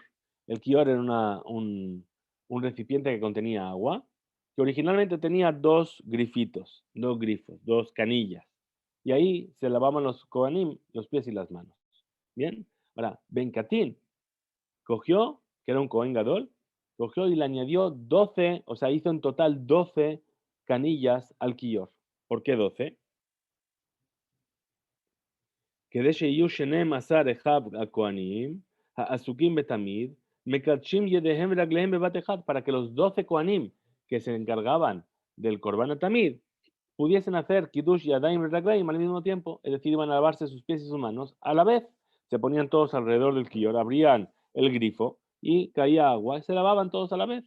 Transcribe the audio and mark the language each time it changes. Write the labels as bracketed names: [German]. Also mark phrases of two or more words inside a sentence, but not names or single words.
[Spanish] El Kiyor era un recipiente que contenía agua, que originalmente tenía dos grifitos, dos grifos, dos canillas. Y ahí se lavaban los Kohanim, los pies y las manos. Bien, ahora, Ben Katin cogió, que era un [Hebrew] כהן גדול, [Spanish] cogió y le añadió 12, o sea, hizo en total 12 canillas al Kiyor. ¿Por qué 12? [Hebrew] כדי שיהיו 12 אחיו הכהנים, העסוקים בתמיד, מקדשים ידיהם ורגליהם בבת אחד, [Spanish] para que los 12 kohanim que se encargaban del [Hebrew] קרבן תמיד [Spanish] pudiesen hacer [Hebrew] קידוש ידיים [Spanish] y Raglayim al mismo tiempo, es decir, iban a lavarse sus pies y sus manos a la vez. Se ponían todos alrededor del Kiyor, abrían el grifo y caía agua y se lavaban todos a la vez.